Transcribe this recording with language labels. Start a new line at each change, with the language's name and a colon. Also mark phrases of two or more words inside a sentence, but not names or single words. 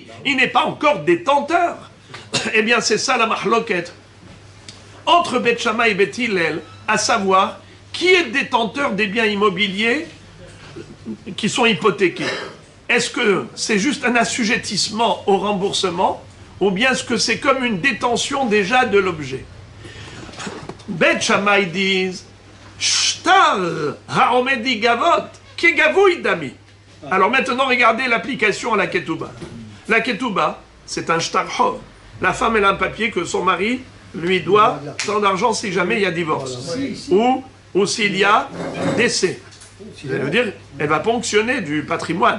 French: Il n'est pas encore détenteur. Eh bien c'est ça la mahloket entre Beth Shammai et Beth Hillel, à savoir qui est détenteur des biens immobiliers qui sont hypothéqués. Est-ce que c'est juste un assujettissement au remboursement, ou bien est-ce que c'est comme une détention déjà de l'objet? Beth Shammai disent
Aramaic: שטר העומד לגבות כגבוי דמי.
French: Alors maintenant, regardez l'application à la ketouba. La ketouba, c'est un
Hebrew: שטר חוב.
French: La femme, elle a un papier que son mari lui doit tant d'argent si jamais il y a divorce. Ou s'il y a décès. Ça veut dire, elle va ponctionner du patrimoine.